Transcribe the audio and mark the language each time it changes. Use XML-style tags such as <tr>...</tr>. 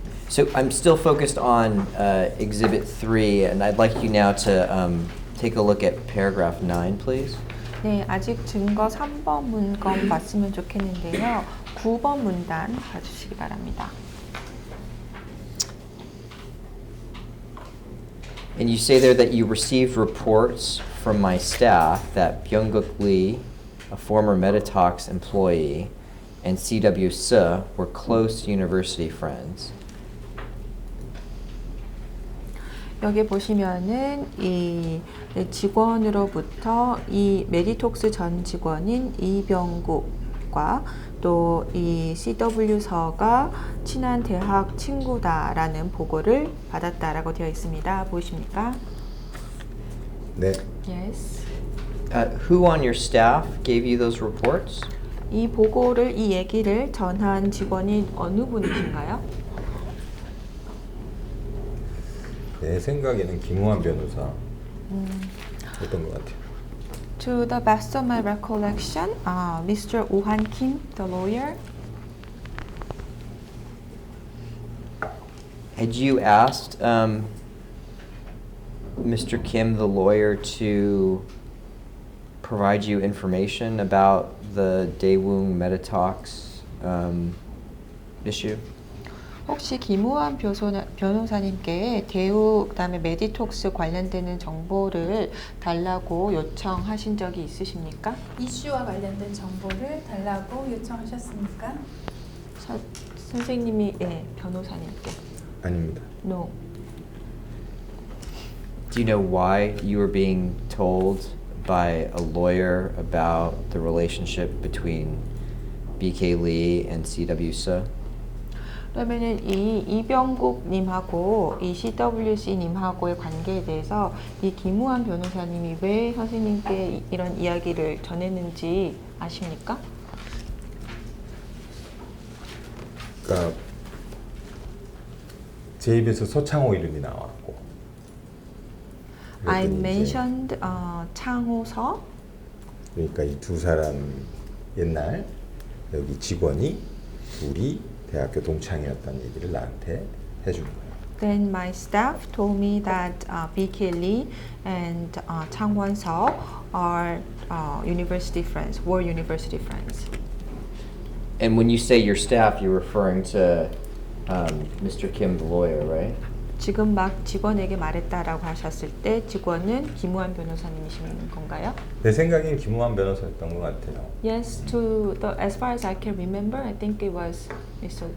<en>So I'm still focused on Exhibit 3, and I'd like you now to take a look at paragraph 9, please.</en> <ko>네, 아직 증거 3번 문건 봤으면 좋겠는데요. 9번 문단 봐주시기 바랍니다.</ko> <en>And you say there that you received reports from my staff that Byung-guk Lee, a former Meditox employee, and C.W. Suh were close university friends.</en> <ko>여기 보시면은 이 직원으로부터 이 메디톡스 전 직원인 이병국과 또 이 CW서가 친한 대학 친구다라는 보고를 받았다라고 되어 있습니다. 보이십니까? 네.</ko> <en>Yes. Who on your staff gave you those reports?</en> <ko>이 보고를 이 얘기를 전한 직원이 어느 분이신가요? 내 생각에는 김우한 변호사 였던 것 같아요.</ko> <en>To the best of my recollection, Mr. Woo-han Kim, the lawyer. Had you asked Mr. Kim, the lawyer, to provide you information about the Daewoo Meditox issue?</en> <ko>혹시 김우한 변호사님께 대우 그다음에 메디톡스 관련되는 정보를 달라고 요청하신 적이 있으십니까? 이슈와 관련된 정보를 달라고 요청하셨습니까? 선생님이 변호사님께. 아닙니다.</ko> <en>No. Do you know why you were being told by a lawyer about the relationship between BK Lee and C.W. Suh?</en> <ko>그러면은 이 이병국님하고 이 CWC님하고의 관계에 대해서 이 김우한 변호사님이 왜 선생님께 이런 이야기를 전했는지 아십니까? 그러니까 제 입에서 서창호 이름이 나왔고.</ko> <en>I</en> <ko>그랬더니 이제</ko> <en>mentioned 창호서.</en> <ko>그러니까 이 두 사람 옛날 여기 직원이 둘이 대학교 동창이었다는 얘기를 나한테 해준 거예요.</ko> <en>Then my staff told me that BK Lee and Chang Won-seo are university friends, were university friends. And when you say your staff, you're referring to Mr. Kim, the lawyer, right?</en> <ko>지금 막 직원에게 말했다라고 하셨을 때 직원은 김우한 변호사님이신 건가요? 내 생각엔 김우한 변호사였던 것 같아요.</ko> <en>Yes, as far as I can remember, I think it was Mr.</en>